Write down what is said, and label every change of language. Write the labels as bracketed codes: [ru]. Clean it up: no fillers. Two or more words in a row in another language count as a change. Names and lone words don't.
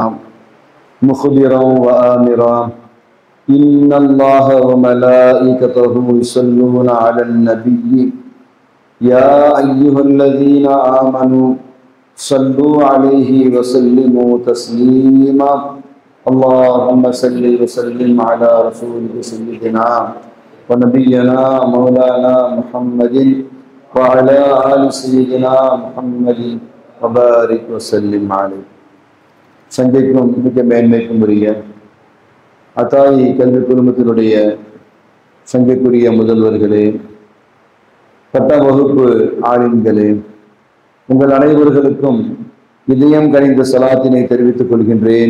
[ar] مخبرا وآمرا إن الله وملائكته يصلون على النبي يا أيها الذين آمنوا صلوا عليه وسلموا تسليما اللهم صل وسلم على رسولك سيدنا ونبينا مولانا محمد وعلى آل سيدنا محمد وبارك وسلم عليه. [ta] சங்கைக்கும் மிக மேன்மைக்கும் உரிய அத்தாயி கல்வி குழுமத்தினுடைய சங்கைக்குரிய முதல்வர்களே, பத்தாம் வகுப்பு ஆலிம்களே, உங்கள் அனைவர்களுக்கும் இதயம் கனிந்த சலாத்தினை தெரிவித்துக் கொள்கின்றேன்.